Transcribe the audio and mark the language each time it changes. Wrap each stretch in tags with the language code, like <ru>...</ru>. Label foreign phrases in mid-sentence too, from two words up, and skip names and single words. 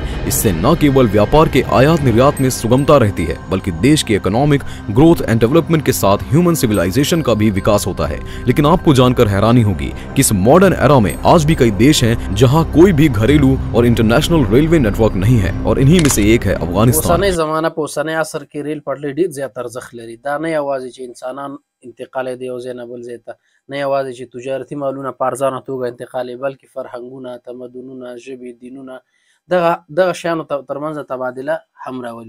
<hi>इससे न केवल व्यापार के आयात निर्यात में सुगमता रहती है बल्कि देश की</hi> <en>economic growth and development</en> <hi>के साथ</hi> <en>human civilization</en> <hi>का भी विकास होता है। लेकिन आपको जानकर हैरानी होगी कि इस</hi> <en>modern era</en> <hi>में आज भी कई देश हैं जहां कोई भी घरेलू और</hi> <en>international railway network</en> <hi>नहीं है और इन्हीं में से एक है अफगानिस्तान।</hi> <ps>اوسنۍ زمانه په اوسنۍ عصر کې ریل پټلۍ ډېر زیات ارزښت لري. دا نه یوازې چې انسانان انتقال د یو ځای نه بل ځای ته، نه یوازې چې تجارتي مالونه په ارزانه توګه انتقالوي، بلکې فرهنګونه، تمدنونه، ژبې، دینونه، دغه شیانو ترمنځ تبادله هم راولي.</ps>